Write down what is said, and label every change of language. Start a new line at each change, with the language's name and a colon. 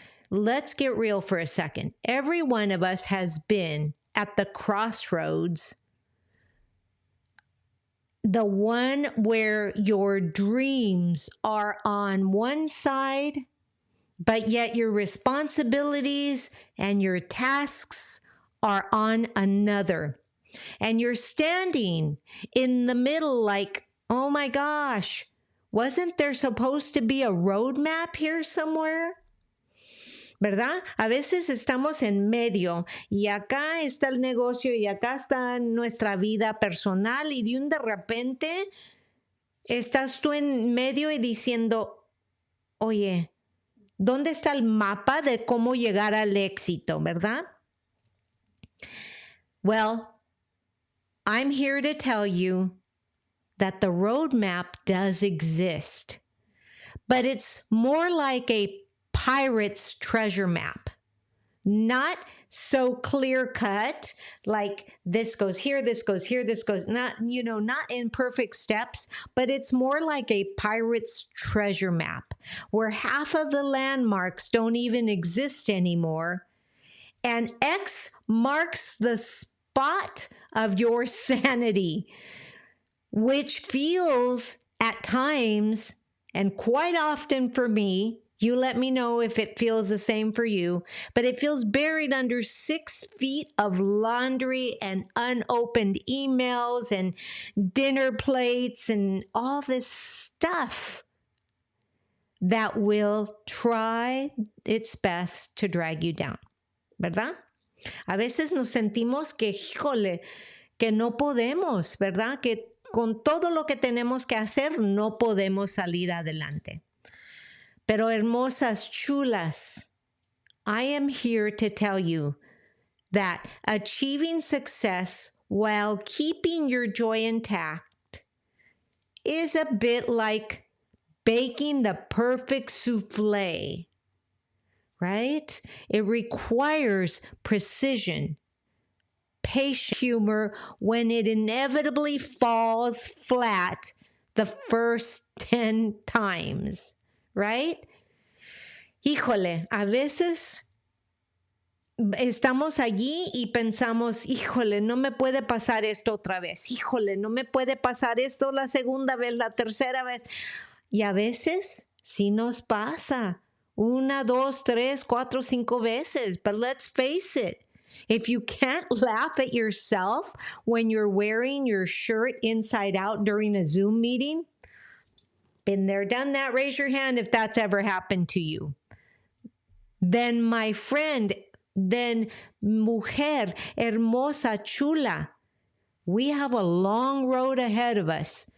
English: Let's get real for a second. Every one of us has been at the crossroads, the one where your dreams are on one side, but yet your responsibilities and your tasks are on another. And you're standing in the middle like, oh my gosh, wasn't there supposed to be a roadmap here somewhere?
Spanish: ¿Verdad? A veces estamos en medio y acá está el negocio y acá está nuestra vida personal y de repente estás tú en medio y diciendo, oye, ¿dónde está el mapa de cómo llegar al éxito, verdad?
English: Well, I'm here to tell you that the roadmap does exist, but it's more like a pirate's treasure map. Not so clear cut, like this goes here, this goes here, this goes, not in perfect steps, but it's more like a pirate's treasure map where half of the landmarks don't even exist anymore. And X marks the spot of your sanity, which feels at times, and quite often for me, you let me know if it feels the same for you, but it feels buried under 6 feet of laundry and unopened emails and dinner plates and all this stuff that will try its best to drag you down,
Spanish: ¿verdad? A veces nos sentimos que, híjole, que no podemos, ¿verdad? Que con todo lo que tenemos que hacer no podemos salir adelante. Pero hermosas, chulas,
English: I am here to tell you that achieving success while keeping your joy intact is a bit like baking the perfect souffle, right? It requires precision, patient humor when it inevitably falls flat the first 10 times, right?
Spanish: Híjole, a veces estamos allí y pensamos, híjole, no me puede pasar esto otra vez, híjole, no me puede pasar esto la segunda vez, la tercera vez. Y a veces sí nos pasa, 1, 2, 3, 4, 5 veces.
English: But let's face it, if you can't laugh at yourself when you're wearing your shirt inside out during a Zoom meeting, been there, done that, raise your hand if that's ever happened to you. Then, my friend, then
Spanish: mujer, hermosa, chula,
English: we have a long road ahead of us.